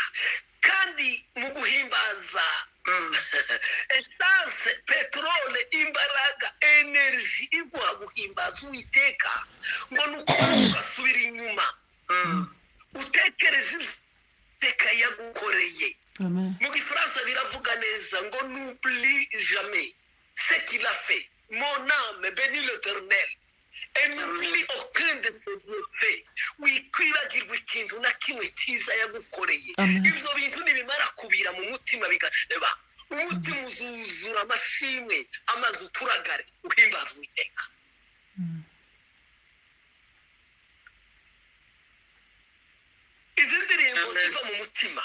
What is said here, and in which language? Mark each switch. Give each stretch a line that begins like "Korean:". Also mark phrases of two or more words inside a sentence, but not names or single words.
Kinyarwanda: kandi mu guhimbaza esanse, peterole, imbaraga, energy iguha guhimbaza uwiteka, ngo nuko ugasubira inyuma utekereza iteka yagukoreye. mu gifaransa biravuga neza ngo
French: n'oublie jamais ce qu'il a fait, mon âme bénit l'éternel et n'oublie aucun de ses bienfaits.
Kinyarwanda: wikwibagirwa ikintu na kimwe cyiza yagukoreye. ibyo bintu nibimara kubira mu mutima bigasheba, umutima uzuzura amashimwe, amazi uturagare uhimbaza uwiteka. izi ndirimbo ziva mu mutima.